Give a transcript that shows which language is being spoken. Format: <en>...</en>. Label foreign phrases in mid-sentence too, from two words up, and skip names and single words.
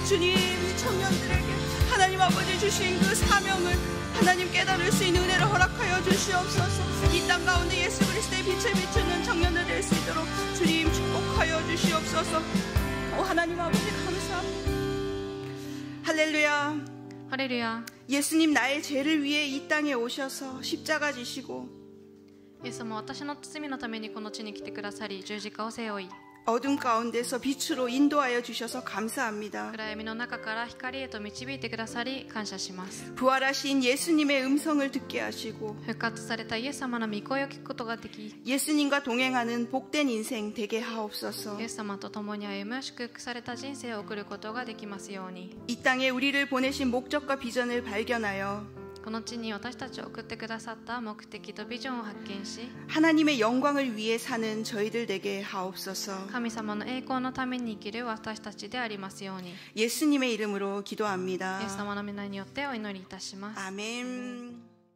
<ko>주님 이 청년들에게 하나님 아버지 주신 그 사명을 하나님 깨달을 수 있는 은혜를 허락하여 주시옵소서. 이 땅 가운데 예수 그리스도의 빛을 비추는 청년들 될 수 있도록 주님 축복하여 주시옵소서. 오 하나님 아버지 감사합니다. 할렐루야.</ko> <ja>ハレルヤ。</ja> <ko>예수님 나의 죄를 위해 이 땅에 오셔서 십자가 지시고</ko> <ja>イエス様は私の罪のためにこの地に来てくださり十字架を背負い、</ja> <ko>어둠 가운데서 빛으로 인도하여 주셔서 감사합니다.</ko> <ja>暗闇の中から光へと導いてくださり感謝します。</ja> <ko>부활하신 예수님의 음성을 듣게 하시고</ko> <ja>復活されたイエス様の御声を聞くことができ、</ja> <ko>예수님과 동행하는 복된 인생 되게 하옵소서.</ko> <ja>イエス様と共に歩む祝福された人生を送ることができますように。</ja> <ko>이 땅에 우리를 보내신 목적과 비전을 발견하여</ko> <ja>この地に私たちを送ってくださった目的とビジョンを発見し、</ja> <ko>하나님의 영광을 위해 사는 저희들 되게 하옵소서.</ko> <ja>神様の栄光のために生きる私たちでありますように。</ja> <ko>예수님의 이름으로</ko> <ja>イエス</ja> <ko>기도합니다.</ko> <ja>様の皆によってお祈りいたします。</ja> <ko>아멘.</ko>